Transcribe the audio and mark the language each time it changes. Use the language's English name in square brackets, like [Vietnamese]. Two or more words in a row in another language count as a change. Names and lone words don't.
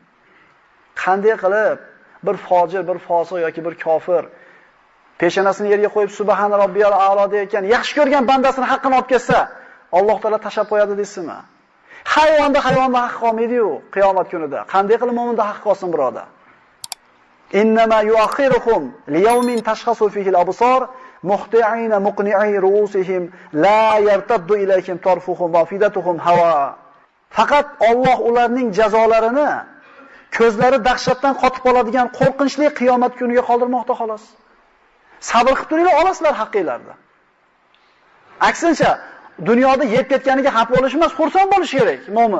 [Uzbek] Qanday qilib bir fojir, bir fosiq yoki bir kofir peshonasini yerga qo'yib [Arabic] سبحان ربي الأعلى [Uzbek] deyotgan yaxshi ko'rgan bandasini haqqini olib ketsa, Alloh taolo tashab qo'yadi deysizmi? Hayvonda haq qolmaydi-yu qiyomat kunida. Qanday qilib mo'minda haq qolsin, birodar? [Arabic] إنما يؤخرهم ليوم تشخص فيه الأبصار مهطعين مقنعي رءوسهم لا يرتد إليهم طرفهم وأفئدتهم هواء. [Uzbek] Faqat Alloh ularning jazolarini ko'zlari dahshatdan qotib qoladigan qo'rqinchli qiyomat kuniga qoldirmoqda xolos. Sabr qilib turinglar, olasizlar haqqinglarni. Aksincha, dunyoda yeb ketganiga xafa bo'lish emas, xursand bo'lish kerak mo'min.